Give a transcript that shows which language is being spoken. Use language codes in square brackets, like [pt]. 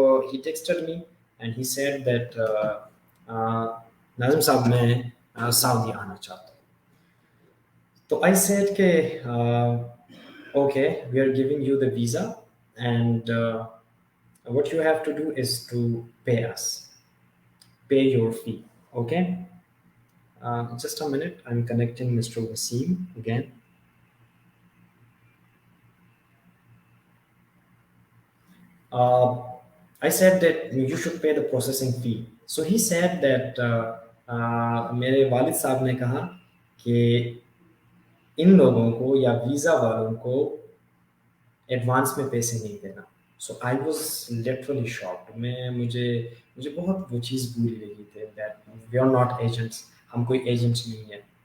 [en] he texted me and he said that Nazim साहब [hi] मैं Saudi आना चाहता हूँ। [en] So I said, okay, okay, we are giving you the visa, and what you have to do is to pay us, pay your fee. Okay. Just a minute. I'm connecting Mr. Wasim again. Uh, I said that you should pay the processing fee. So he said that [hi] मेरे वालिद साहब ने कहा कि इन लोगों को या visa वालों को एडवांस में पैसे नहीं देना। [en] So I was literally shocked. [hi] मैं मुझे मुझे बहुत वो चीज़ बुरी लगी थी [en] that we are not agents, [hi] हम कोई एजेंट्स नहीं है।